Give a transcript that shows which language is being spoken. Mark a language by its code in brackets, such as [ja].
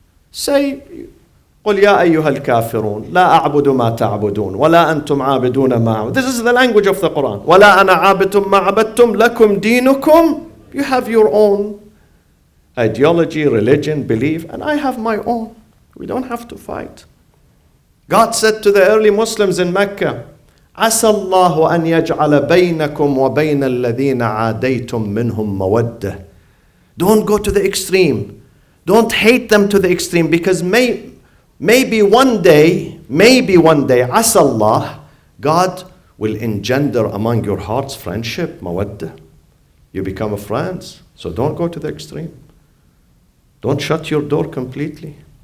[ar] Say, قُلْ يَا أَيُّهَا الْكَافِرُونَ لَا أَعْبُدُ مَا تَعْبُدُونَ وَلَا أَنْتُمْ عَابِدُونَ مَا أَعْبُدُ. [en] This is the language of the Quran. [ar] وَلَا أَنَا عَابِدٌ مَا عَبَدتُّمْ لَكُمْ دِينُكُمْ. [en] You have your own ideology, religion, belief, and I have my own. We don't have to fight. God said to the early Muslims in Mecca, [ar] عَسَى اللَّهُ أَنْ يَجْعَلَ بَيْنَكُمْ وَبَيْنَ الَّذِينَ عَادَيْتُمْ مِنْهُمْ مَوَدَّةً. [en] Don't go to the extreme. Don't hate them to the extreme, because maybe one day, عَسَى Allah, God will engender among your hearts friendship, mawaddah. You become friends. So don't go to the extreme. Don't shut your door completely.